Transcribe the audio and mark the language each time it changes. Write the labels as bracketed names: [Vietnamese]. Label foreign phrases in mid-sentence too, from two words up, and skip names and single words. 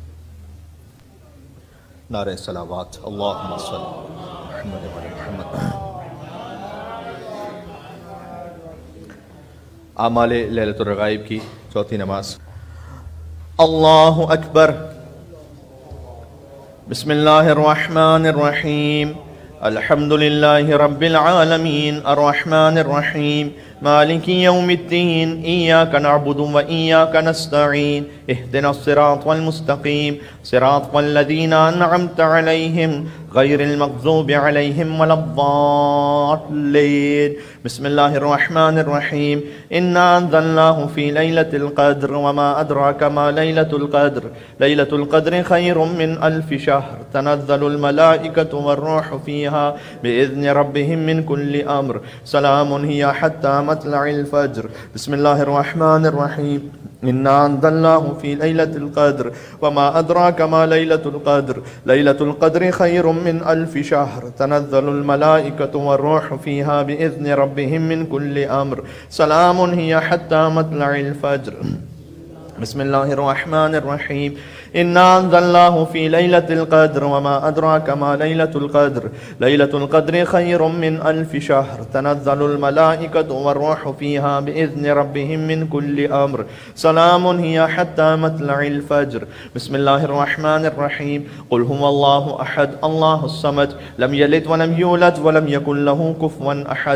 [Urdu] نعرۂ صلوات. [Arabic] اللهم صل على محمد وآل محمد. [Urdu] اعمال لیلۃ الرغائب کی چوتھی نماز. [Arabic] الله أكبر. بسم الله الرحمن الرحيم. الحمد لله رب العالمين الرحمن الرحيم مالك يوم الدين إياك نعبد وإياك نستعين اهدنا الصراط المستقيم صراط الذين أنعمت عليهم غير المغضوب عليهم ولا الضالين. بسم الله الرحمن الرحيم إنا أنزلناه في ليلة القدر وما أدراك ما ليلة القدر ليلة القدر خير من ألف شهر تنزل الملائكة والروح فيها بإذن ربهم من كل أمر سلام هي حتى مطلع الفجر. بسم الله الرحمن الرحيم إنا أنزلناه في ليلة القدر وما أدراك ما ليلة القدر ليلة القدر خير من ألف شهر تنزل الملائكة والروح فيها بإذن ربهم من كل أمر سلام هي حتى مطلع الفجر. بسم الله الرحمن الرحيم إنا أنزلناه في ليلة القدر وما أدراك ما ليلة القدر ليلة القدر خير من ألف شهر تنزل الملائكة والروح فيها بإذن ربهم من كل أمر سلام هي حتى مطلع الفجر. بسم الله الرحمن الرحيم قل هو الله أحد الله الصمد لم يلد ولم يولد ولم يكن له كفوا أحد.